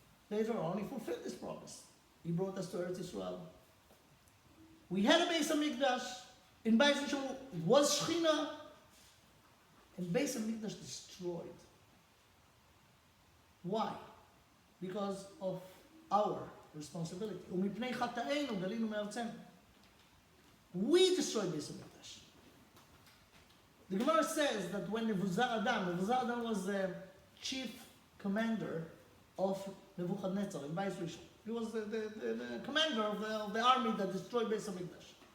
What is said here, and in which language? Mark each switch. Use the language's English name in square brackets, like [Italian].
[English] Later on, he fulfilled this promise. He brought us to Eretz Yisrael. We had a Beis HaMikdash. In Beis HaMikdash it was Shechina, and Beis HaMikdash destroyed. Why? Because of our responsibility. [Hebrew] ומפני חטאינו גלינו מארצנו. [English] We destroyed Beis HaMikdash. The Gemara says that when Nebuchadnezzar was the chief commander of Nebuchadnezzar in Bais Rishon. He was the commander of the army that destroyed Beis HaMikdash.